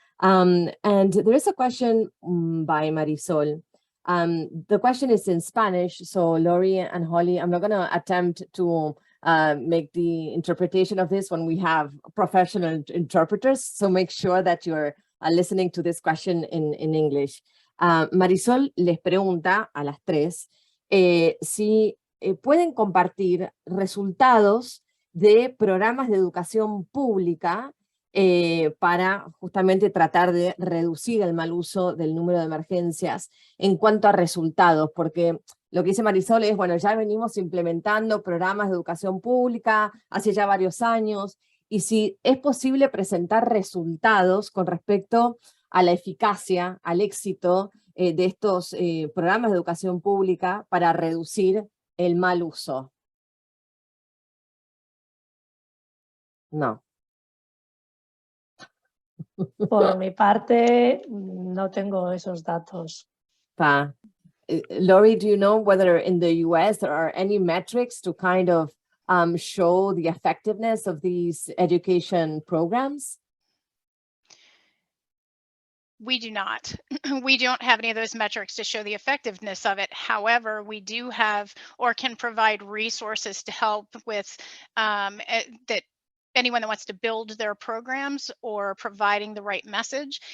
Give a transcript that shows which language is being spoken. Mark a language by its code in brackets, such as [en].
[en] And there is a question by Marisol. The question is in Spanish, so Laurie and Holly, I'm not going to attempt to make the interpretation of this when we have professional interpreters, so make sure that you're listening to this question in English. [es] Marisol les pregunta a las tres si pueden compartir resultados de programas de educación pública para justamente tratar de reducir el mal uso del número de emergencias en cuanto a resultados, porque lo que dice Marisol es, bueno, ya venimos implementando programas de educación pública hace ya varios años, y si es posible presentar resultados con respecto a la eficacia, al éxito de estos programas de educación pública para reducir el mal uso. No. Por mi parte, no tengo esos datos. [en] Laurie, do you know whether in the US there are any metrics to kind of show the effectiveness of these education programs? We do not. We don't have any of those metrics to show the effectiveness of it. However, we do have or can provide resources to help with that anyone that wants to build their programs or providing the right message.